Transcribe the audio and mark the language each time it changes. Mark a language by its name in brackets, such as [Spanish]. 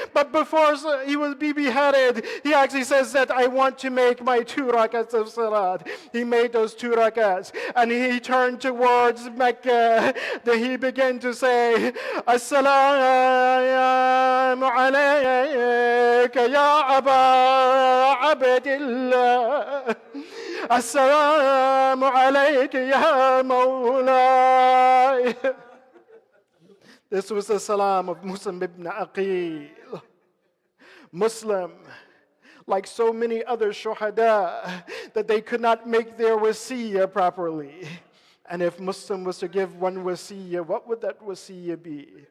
[English] But before he would be beheaded, he actually says that I want to make my 2 rakats of salat. He made those 2 rakats, and he turned towards Mecca. Then he began to say, As-salamu alaykum. [Arabic] يا أبا عبد الله السلام عليك يا مولاي. [English] This was the salam of Muslim ibn Aqil. Muslim, like so many other shuhada, that they could not make their wasiyah properly. And if Muslim was to give one wasiyah, what would that wasiyah be?